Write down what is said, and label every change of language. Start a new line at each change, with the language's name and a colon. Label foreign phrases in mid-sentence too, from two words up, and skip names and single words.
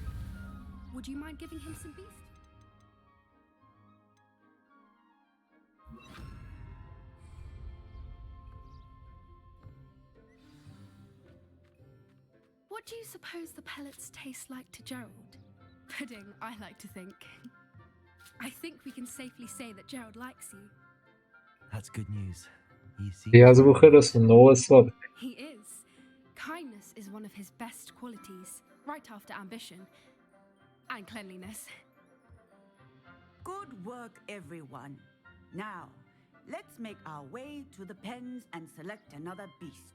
English: Would you mind giving him some beef? What do you suppose the pellets taste like to Gerald? Pudding, I like to think. I think we can safely say that Gerald likes you. That's good news. You see,
Bulgarian: И аз го харесвам, много е сладък.
English: He is. Kindness is one of his best qualities, right after ambition and cleanliness. Good work, everyone. Now, let's make our way to the pens and select another beast.